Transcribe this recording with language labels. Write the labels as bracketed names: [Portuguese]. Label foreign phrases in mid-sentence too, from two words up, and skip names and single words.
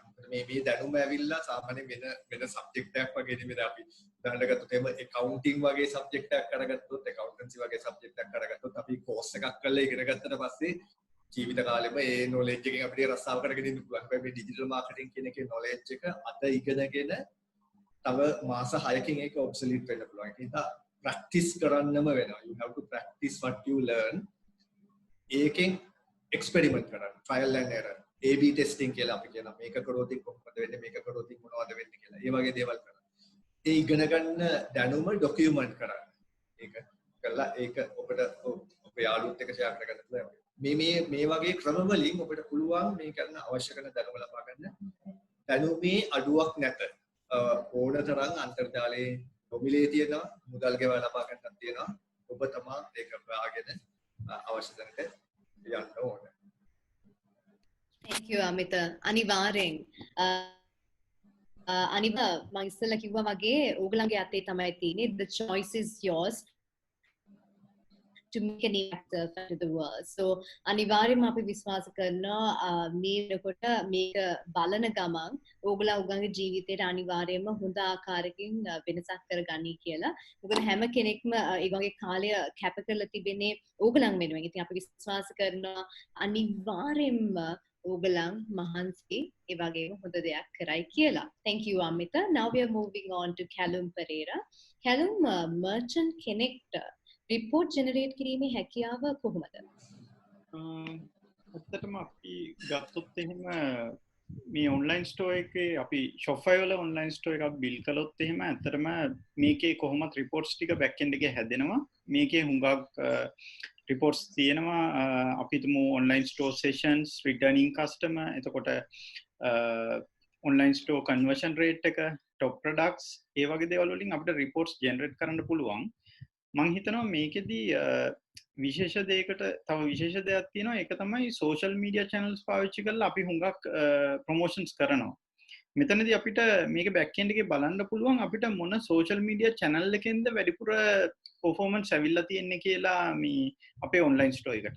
[Sinhala] මේ දැනුම ඇවිල්ලා සාමාන්‍ය වෙන සබ්ජෙක්ට් එකක් වගේ නෙමෙයි අපි උදාහරණයක් ගත්තොත් එහෙම accounting වගේ සබ්ජෙක්ට් එකක් අරගත්තොත් accountancy වගේ සබ්ජෙක්ට් එකක් අරගත්තොත් අපි course එකක් කරලා ඉගෙන ගත්තට පස්සේ ජීවිත කාලෙම ඒ knowledge එකෙන් අපිට රස්සාව කරගෙන ඉන්න පුළුවන්. හැබැයි මේ [English] digital marketing [Sinhala] කියන එකේ knowledge එක අද ඉගෙනගෙන තව මාස 6කින් ඒක obsolete වෙන්න පුළුවන්. ඒක නිසා practice කරන්නම වෙනවා. [English] You have to practice what you learn. [Sinhala] ඒකෙන් experiment කරන්න. [English] trial and error. AB testing [Sinhala] කියලා අපි කියනවා. මේක කරොත් කොහොමද වෙන්නේ? මේක කරොත් මොනවද වෙන්නේ කියලා. ඒ වගේ දේවල් කරන්න. ඒ ඉගෙන ගන්න දැනුම document කරන්න. ඒක කළා ඒක ඔබට ඔබේ යාළුවොත් එක්ක share කරගන්න පුළුවන්. මේ වගේ ක්‍රම වලින් ඔබට පුළුවන් මේ කරන අවශ්‍ය කරන දැනුම ලබා ගන්න. දැනුමේ අඩුවක් නැත. ඕන තරම් අන්තර්ජාලයේ නොමිලේ තියෙනවා, මුදල් ගෙවලා ලබා ගන්නත් තියෙනවා. ඔබ තමයි ඒක හොයාගෙන අවශ්‍ය තැනට යන්න ඕනේ. [English] Thank you Amita. [Sinhala] අනිවාර්යෙන් අනිවා මම ඉස්සෙල්ලා කිව්වා වගේ ඕගලන්ගේ අතේ තමයි තියෙන්නේ. [English] The choice is yours to make an impact to the world. [Sinhala] So අනිවාර්යයෙන්ම අපි විශ්වාස කරනවා මේ වෙනකොට මේක බලන ගමන් ඕගොල්ලෝ උගන්ගේ ජීවිතේට අනිවාර්යයෙන්ම හොඳ ආකාරයකින් වෙනසක් කරගනි කියලා. මොකද හැම කෙනෙක්ම ඒ වගේ කාලය කැප කරලා තිබෙන්නේ ඕගලන් වෙනුවෙන්. ඉතින් අපි විශ්වාස කරනවා අනිවාර්යයෙන්ම ඕගලන් මහන්සි ඒ වගේම හොඳ දෙයක් කරයි කියලා. [English] Thank you Amita. Now we are moving on to Callum Pereira. [Sinhala] Callum merchant කෙනෙක්ට [English] report generate [Sinhala] කිරීමේ හැකියාව කොහොමද? ඇත්තටම අපි ගත්තොත් එහෙම මේ [English] online store [Sinhala] එකේ අපි Shopify වල [English] online store [Sinhala] එකක් build කළොත් එහෙම ඇත්තටම මේකේ කොහොමද reports ටික [English] back end [Sinhala] එකේ හැදෙනවා. මේකේ හුඟක් reports තියෙනවා. අපි තුමු [English] online store sessions, returning customer, [Sinhala] එතකොට [English] online store conversion rate [Sinhala] එක, [English] top products, [Sinhala] ඒ වගේ දේවල් වලින් අපිට [English] reports generate [Sinhala] කරන්න පුළුවන්. මං හිතනවා මේකෙදී විශේෂ දෙයකට තව විශේෂ දෙයක් තියෙනවා. ඒක තමයි [English] social media channels [Sinhala] පාවිච්චි කරලා අපි හුඟක් promotions කරනවා. මෙතනදී අපිට මේක [English] back end [Sinhala] එකේ බලන්න පුළුවන් අපිට මොන [English] social media channel [Sinhala] එකෙන්ද වැඩිපුර performance ඇවිල්ලා තියෙන්නේ කියලා මේ අපේ [English] online store [Sinhala] එකට.